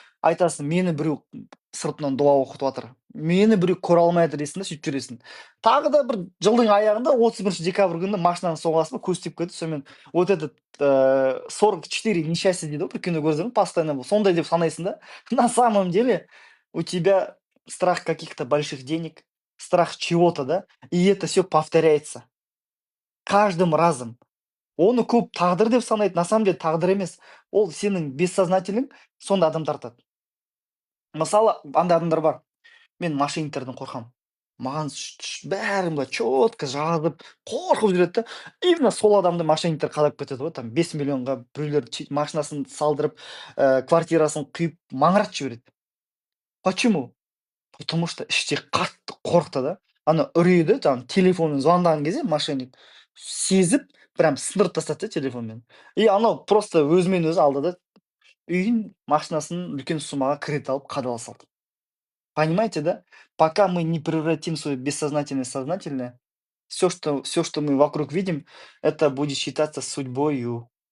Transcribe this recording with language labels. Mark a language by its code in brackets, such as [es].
[kk] Айтасың, мені біреу сыртынан дуа оқытып жатыр. Мені біреу көре алмайды дейсің да, сөйтіп жүресің. Тағы да бір жылдың аяғында 31 декабрь күні машинаны соғасың, көз тиіп кетті, сонымен [ru] вот этот 44 несчастья [kk] дейді ғой, бір кино көрсең, постоянно сондай деп санайсың да. [ru] На самом деле у тебя страх каких-то больших денег, страх чего-то, да, и это все повторяется каждым разом. [kk] Оны көп тағдыр деп санайды, [ru] на самом деле [kk] тағдыр емес. Ол сенің бессознательың, сонда адам тартады. Мысалы, андай адамдар бар. Мен мошенниктерден қорқамын. Маған бәрін былай четко жазып, қорқып жүреді да. Именно сол адамды мошенниктер қадап кетеді ғой, там 5 миллионға біреулер машинасын салдырып, квартирасын құйып, маңыратып жібереді. [ru] Почему? Потому что [kk] іште қатты қорықты да. Ана үрейді, жаңағы телефонмен звондаған кезде мошенник сезіп, прям сындырып тастады да телефонмен. И анау просто өзімен өзі алды да үйін, машинасын үлкен суммаға кредит алып қадала салды. [ru] Понимаете, да? Пока мы не превратим свое бессознательное в сознательное, все, что мы вокруг видим, это будет считаться судьбою.